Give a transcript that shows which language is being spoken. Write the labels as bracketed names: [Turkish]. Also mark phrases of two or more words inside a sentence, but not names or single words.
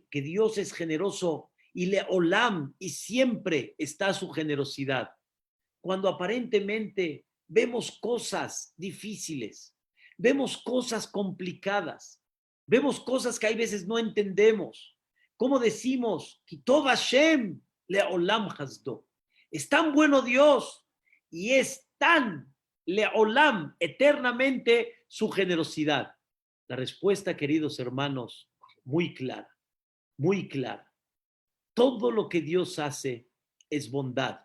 [Spanish] Que Dios es generoso y leolam, y siempre está su generosidad. Cuando aparentemente vemos cosas difíciles, vemos cosas complicadas, vemos cosas que hay veces no entendemos. ¿Cómo decimos? [Hebrew] כי טוב השם לעולם חסדו. [Spanish] Es tan bueno Dios y es tan leolam, eternamente su generosidad. La respuesta, queridos hermanos, muy clara, muy clara. Todo lo que Dios hace es bondad.